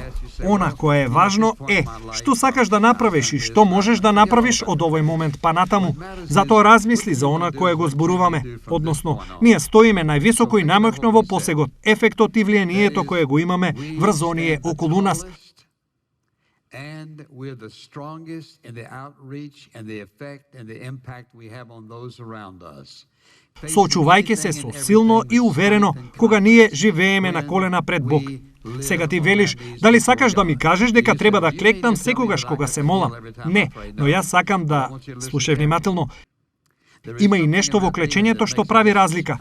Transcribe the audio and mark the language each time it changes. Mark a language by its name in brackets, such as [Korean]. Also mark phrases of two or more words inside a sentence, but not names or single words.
[Macedonian] Она кое е важно е што сакаш да направиш и што можеш да направиш од овој момент па натаму. Затоа размисли за она кое го зборуваме, односно, ние стоиме највисоко и најмоќно во посегот, ефектот и влијанието кое го имаме врз оние околу нас. [English] And we're the strongest in the outreach and the effect and the impact we have on those around us. [Macedonian] Соочувајќи се со силно и уверено кога ние живееме на колена пред Бог. Сега ти велиш: "Дали сакаш да ми кажеш дека треба да клекнам секогаш кога се молам?" Не, но јас сакам да... Слушај внимателно. Има и нешто во клечењето што прави разлика.